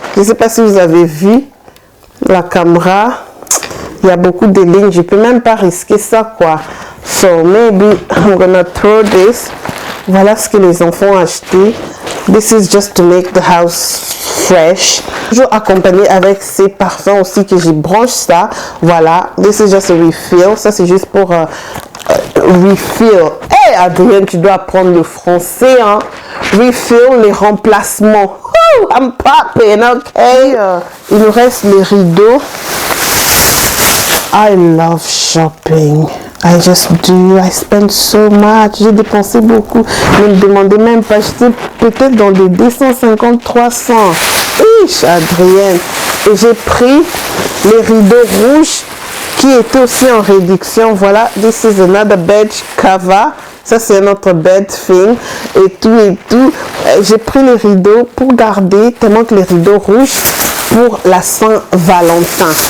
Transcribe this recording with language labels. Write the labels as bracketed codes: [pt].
[fr] Je ne sais pas si vous avez vu la caméra, il y a beaucoup de lignes, je peux même pas risquer ça quoi. [en] So maybe I'm gonna throw this. [fr] Voilà ce que les enfants ont acheté. [en] This is just to make the house fresh. [fr] Toujours accompagné avec ces parfums aussi que je branche ça. Voilà. [en] This is just a refill. [fr] Ça, c'est juste pour refill. Hey, Adrienne, tu dois apprendre le français, hein. Refill, les remplacements. [en] Ooh, I'm popping, okay. [fr] Il nous reste les rideaux. [en] I love shopping. I just do. I spend so much. [fr] J'ai dépensé beaucoup. Ne me demandez même pas. J'étais peut-être dans des 250, 300. Ish, Adrienne. Et j'ai pris les rideaux rouges qui étaient aussi en réduction. Voilà. [en] This is another bed cover. [fr] Ça, c'est notre [en] bed thing. [fr] Et tout et tout. J'ai pris les rideaux pour garder, tellement que les rideaux rouges pour la Saint-Valentin.